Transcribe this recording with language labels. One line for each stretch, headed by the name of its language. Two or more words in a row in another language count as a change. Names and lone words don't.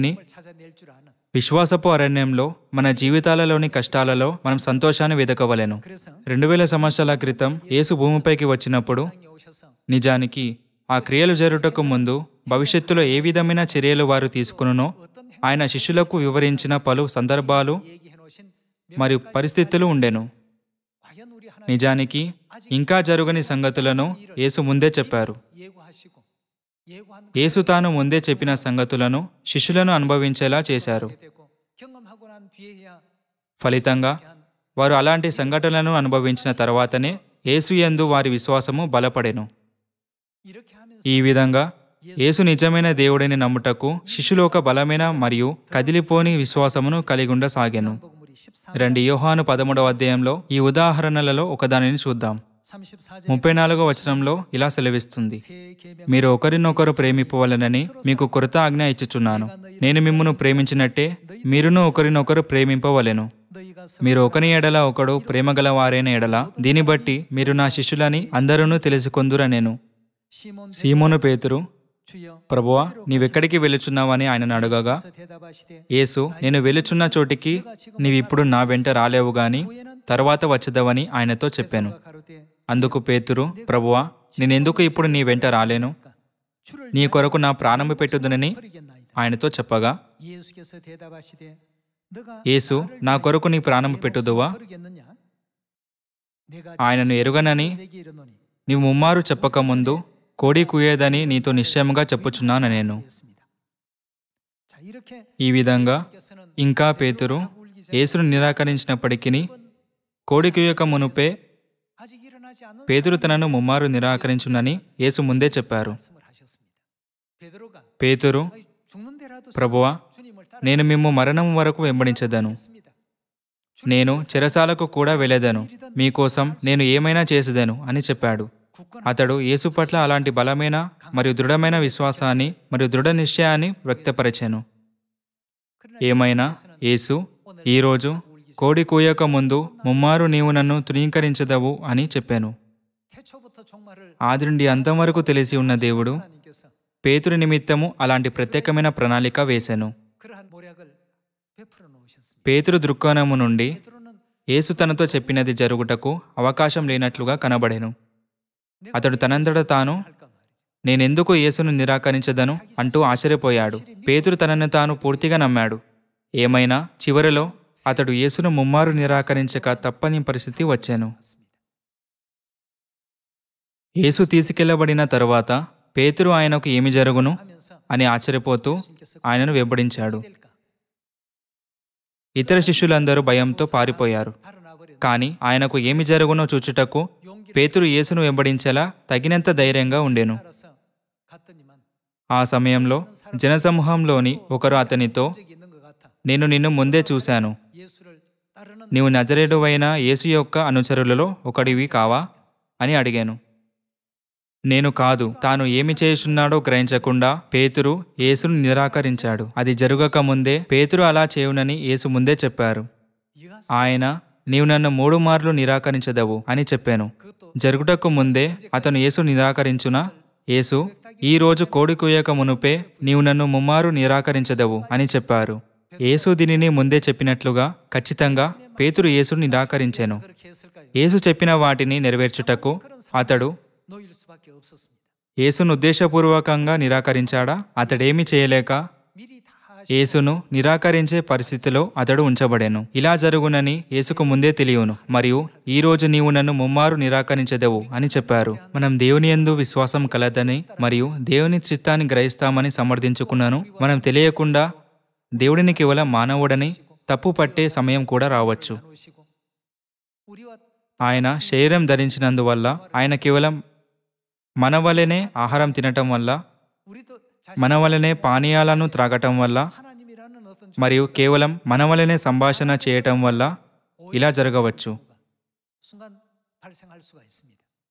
Korean: 찾아낼 줄 아는
Telugu: విశ్వాసపు అరణ్యంలో మన జీవితాలలోని కష్టాలలో మనం సంతోషాన్ని వెదకవలెను.
Korean: 그래서
Telugu: 2000 సంవత్సరాల క్రితం యేసు భూమిపైకి వచ్చినప్పుడు
Korean: 땅에 오셔서
Telugu: నిజానికి ఆ క్రియలు జరుగుటకు ముందు భవిష్యత్తులో ఏ విధమైన చర్యలు వారు తీసుకునునో ఆయన శిష్యులకు వివరించిన పలు సందర్భాలు
Korean: 얘기해 놓으신
Telugu: మరియు పరిస్థితులు ఉండెను.
Korean: 과연 우리 하나님
Telugu: నిజానికి ఇంకా జరుగని సంగతులను యేసు ముందే చెప్పారు.
Korean: 예고하시고 예고한
Telugu: యేసు తాను ముందే చెప్పిన సంగతులను శిష్యులను అనుభవించేలా చేశారు.
Korean: 되고 경험하고 난 뒤에야
Telugu: ఫలితంగా వారు అలాంటి సంఘటనలను అనుభవించిన తర్వాతనే యేసు యందు వారి విశ్వాసము బలపడెను.
Korean: 이렇게 하면서
Telugu: ఈ విధంగా యేసు నిజమైన దేవుడిని నమ్ముటకు శిష్యులు ఒక బలమైన మరియు కదిలిపోని విశ్వాసమును కలిగి ఉండసాగెను.
Korean: 복음물이 14장
Telugu: రండి యోహాను 13వ అధ్యాయంలో ఈ ఉదాహరణలలో ఒకదానిని చూద్దాం.
Korean: 34절
Telugu: 34వ వచనంలో ఇలా సెలవిస్తుంది.
Korean: 새 계명
Telugu: మీరు ఒకరినొకరు ప్రేమింపవలెనని మీకు కొరత ఆజ్ఞ ఇచ్చుచున్నాను. నేను మిమ్మును ప్రేమించినట్టే మీరును ఒకరినొకరు ప్రేమింపవలెను.
Korean: 너희가
Telugu: మీరు ఒకని ఎడల ఒకడు ప్రేమగల వారైన ఎడల దీన్ని బట్టి మీరు నా శిష్యులని అందరూ తెలుసుకొందురనెను.
Korean: 시몬
Telugu: సీమోను పేతురు,
Korean: 주여
Telugu: ప్రభువా నీవెక్కడికి వెళ్ళుచున్నావని ఆయన అడగగా
Korean: 그래서 대답하시되
Telugu: యేసు నేను వెళ్ళుచున్న చోటికి నీవిప్పుడు నా వెంట రాలేవు గాని తర్వాత వచ్చదవని ఆయనతో చెప్పాను.
Korean: 가로되
Telugu: అందుకు పేతురు, ప్రభువా నేనెందుకు ఇప్పుడు నీ వెంట రాలేను?
Korean: 주를
Telugu: నీ కొరకు నా ప్రాణము పెట్టుదునని
Korean: 버리겠나이다.
Telugu: ఆయనతో చెప్పగా
Korean: 예수께서 대답하시되 너가
Telugu: యేసు,
Korean: 나를
Telugu: నా
Korean: 위하여
Telugu: కొరకు నీ ప్రాణం
Korean: 네
Telugu: పెట్టుదువా?
Korean: 목숨을 버리겠느냐? 내가
Telugu: ఆయనను ఎరుగనని
Korean: 내게 이르노니
Telugu: నీవు ముమ్మారు చెప్పకముందు కోడి కూయేదని నీతో నిశ్చయముగా చెప్పుచున్నాను నేను.
Korean: 그랬습니다. 자, 이렇게
Telugu: ఈ విధంగా
Korean: 예수께서는
Telugu: ఇంకా పేతురు యేసును నిరాకరించినప్పటికీ కోడి కూయక మునుపే
Korean: 아직 일어나지 않은
Telugu: పేతురు తనను ముమ్మారు నిరాకరించునని యేసు ముందే చెప్పారు.
Korean: 말씀을 하셨습니다. 베드로가
Telugu: పేతురు,
Korean: 아니, 죽는데라도
Telugu: ప్రభువా,
Korean: 주님을
Telugu: నేను మిమ్ము మరణం వరకు వెంబడించెదను.
Korean: 따르겠습니다.
Telugu: నేను చెరసాలకు కూడా వెళ్ళెదను. మీకోసం నేను ఏమైనా చేసేదను అని చెప్పాడు.
Korean: 굳건한
Telugu: అతడు యేసు పట్ల అలాంటి బలమైన మరియు దృఢమైన విశ్వాసాన్ని మరియు దృఢ నిశ్చయాన్ని వ్యక్తపరిచాను. ఏమైనా యేసు ఈరోజు కోడి కూయక ముందు ముమ్మారు నీవు నన్ను తృణీకరించదవు అని చెప్పాను.
Korean: 태초부터 종말을
Telugu: ఆది నుండి అంతం వరకు తెలిసి ఉన్న దేవుడు
Korean: 하나님께서
Telugu: పేతురు నిమిత్తము అలాంటి ప్రత్యేకమైన ప్రణాళిక వేశాను.
Korean: 그러한 모략을 베풀어 놓으셨습니다.
Telugu: పేతురు దృక్కోణము నుండి
Korean: 베드로는
Telugu: యేసు తనతో చెప్పినది జరుగుటకు అవకాశం లేనట్లుగా కనబడెను. అతడు తనంతట తాను
Korean: 할까 말이죠.
Telugu: నేనెందుకు యేసును నిరాకరించదను అంటూ ఆశ్చర్యపోయాడు. పేతురు తనను తాను పూర్తిగా నమ్మాడు. ఏమైనా చివరిలో అతడు యేసును ముమ్మారు నిరాకరించక తప్పని పరిస్థితి వచ్చాను. యేసు తీసుకెళ్లబడిన తరువాత పేతురు ఆయనకు ఏమి జరుగును
Korean: 하면서
Telugu: అని ఆశ్చర్యపోతూ
Korean: 예수님께서
Telugu: ఆయనను వెంబడించాడు.
Korean: 될까?
Telugu: ఇతర శిష్యులందరూ భయంతో పారిపోయారు.
Korean: 달아나버린
Telugu: కాని ఆయనకు ఏమి జరుగునో చూచుటకు
Korean: 용기를
Telugu: పేతురు యేసును వెంబడించేలా తగినంత ధైర్యంగా ఉండెను.
Korean: 따라서 갔더니만
Telugu: ఆ సమయంలో జనసమూహంలోని ఒకరు అతనితో,
Korean: 적이 있는 것 같아.
Telugu: నేను నిన్ను ముందే చూశాను.
Korean: 예수를 따르는
Telugu: నీవు నజరేయుడవైన యేసు యొక్క అనుచరులలో ఒకడివి కావా అని అడిగాను. నేను కాదు. తాను ఏమి చేయుచున్నాడో గ్రహించకుండా పేతురు యేసును నిరాకరించాడు. అది జరగక ముందే పేతురు అలా చేయునని యేసు ముందే చెప్పారు.
Korean: 이가
Telugu: ఆయన, నీవు నన్ను 3 మార్లు నిరాకరించదవు అని చెప్పాను.
Korean: 그것도
Telugu: జరుగుటకు ముందే అతను యేసు నిరాకరించునా? యేసు, ఈ రోజు కోడి కూయక మునుపే నీవు నన్ను ముమ్మారు నిరాకరించదవు అని చెప్పారు. యేసు దీనిని ముందే చెప్పినట్లుగా ఖచ్చితంగా పేతురు యేసును నిరాకరించెను.
Korean: 그렇게 했을까요?
Telugu: యేసు చెప్పిన వాటిని నెరవేర్చుటకు అతడు
Korean: 놓일 수밖에 없었습니다.
Telugu: యేసును ఉద్దేశపూర్వకంగా నిరాకరించాడా? అతడేమి చేయలేక
Korean: 미리 다
Telugu: యేసును నిరాకరించే పరిస్థితిలో అతడు ఉంచబడెను. ఇలా జరుగునని యేసుకు ముందే తెలియను. మరియు ఈ రోజు నీవు నన్ను ముమ్మారు నిరాకరించదవు అని చెప్పారు. మనం దేవుని యందు విశ్వాసం కలదని మరియు దేవుని చిత్తాన్ని గ్రహిస్తామని సమర్థించుకున్నాను. మనం తెలియకుండా దేవుడిని కేవలం మానవుడని తప్పు పట్టే సమయం కూడా రావచ్చు.
Korean: 나누시고 우리와
Telugu: ఆయన శరీరం ధరించినందువల్ల, ఆయన కేవలం మన వలెనే ఆహారం తినటం వల్ల,
Korean: 우리도
Telugu: మన వలెనే పానీయాలను త్రాగటం వల్ల
Korean: 하나님이라는 어떤
Telugu: మరియు కేవలం మన వలెనే సంభాషణ చేయటం వల్ల ఇలా జరగవచ్చు.
Korean: 순간 발생할 수가 있습니다.